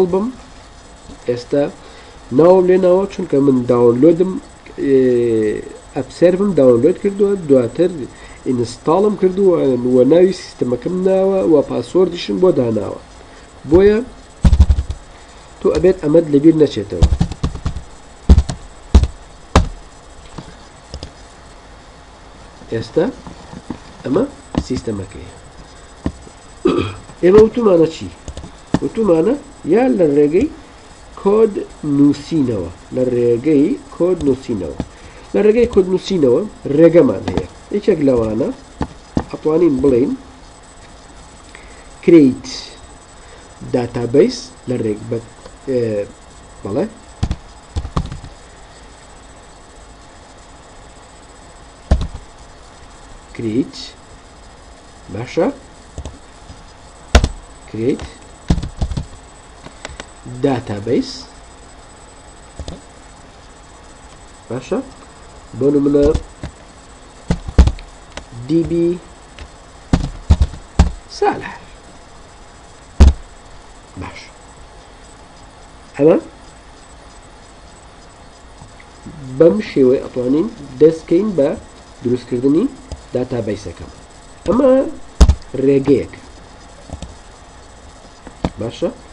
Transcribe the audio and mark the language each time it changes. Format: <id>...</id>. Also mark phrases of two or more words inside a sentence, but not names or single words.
<ckb>بم ئێستا ناوم لێناوە چونکە من داونلۆدم ئەپسێرم داونلۆد کردووە دواتر ئینستاڵم کردووە و ناوی سیستمەکەم ناوە و پاسوەردیشم بۆ داناوە بۆیە تۆ ئەبێت ئەمەد لەبیر نەچێتەوە ئێستا ئەمە سیستەمەکەیە ئێمە وتومانە چی؟ وتومانە یان لە ڕێگەی کۆد نووسینەوە ڕێگەمان هەیە یەکێک لەوانە ئەتوانین بڵێین</ckb> <en>create database</en> <ckb>لە ڕێگ بەڵێ create باشە</ckb> <en>create database</en> <ckb>باشە بۆ نمونە db صالح باش ئەمە بەم شێوەیە ئەتوانین دەستکەین بە دروستکردنی داتابیسەکەم ئەمە ڕێگەیەک باشە</ckb>